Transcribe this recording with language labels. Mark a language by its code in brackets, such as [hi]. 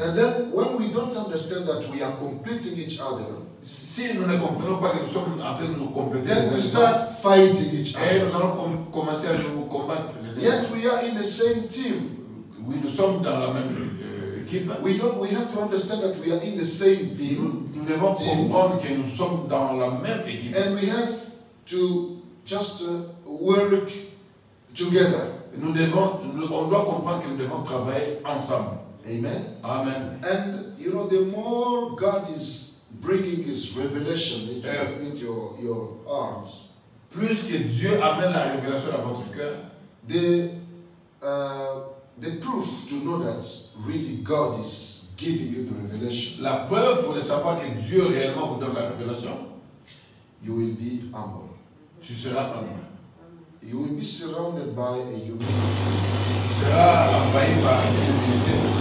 [en] And then when we don't understand that we are completing each other, [fr] Si nous ne comprenons pas que nous sommes en train de nous compléter les uns [en] then we [fr] les autres, [en] start fighting each [fr] et nous [en] other. [fr] allons commencer à nous combattre les uns les [en] Yet [fr] autres. [en] we are in the same team. [fr] Oui, nous sommes dans la même équipe. [en] We have to understand that we are in the same team. [fr] Nous devons comprendre que nous sommes dans la même équipe. [en] And we have to just work together. [fr] On doit comprendre que nous devons travailler ensemble. [en] Amen. [fr] Amen. [en] And you know, the more God is bringing His revelation into your heart, [fr] plus que Dieu amène la révélation dans votre cœur, [en] the proof to know that really God is giving you the revelation, [fr] la preuve pour le savoir que Dieu réellement vous donne la révélation, [en] you will be humble. [fr] tu seras humble. [en] You will be surrounded by a humility. [fr] Tu seras envahi par une humilité.